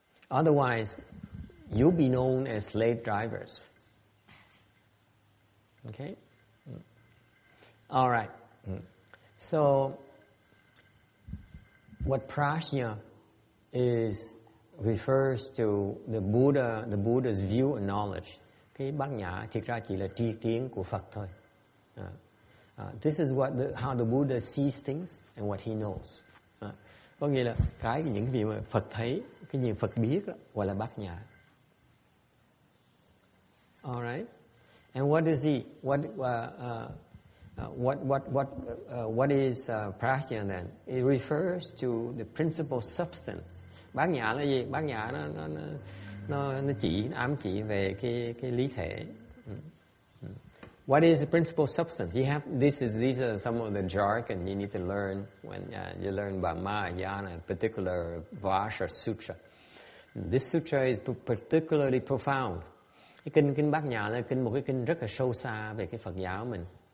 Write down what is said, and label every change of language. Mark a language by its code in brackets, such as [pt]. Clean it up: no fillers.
[en] Otherwise, you'll be known as slave drivers. Okay? All right. So, what prajna refers to the Buddha's view and knowledge. [vi] Cái bát nhã thực ra chỉ là tri kiến của Phật thôi. [en] This is how the Buddha sees things and what he knows. [vi] Có nghĩa là những gì mà Phật thấy, cái gì Phật biết đó, gọi là bát nhã. [en] All right. And what is prajna then? It refers to the principal substance. [vi] Bát nhã là gì? Bát nhã nó ám chỉ về cái lý thể. [en] What is the principal substance? These are some of the jargon you need to learn when you learn about Mahayana, in particular Vajra Sutra. This sutra is particularly profound. [vi] Cái kinh Bát Nhã là một cái kinh rất là sâu xa về cái Phật giáo mình.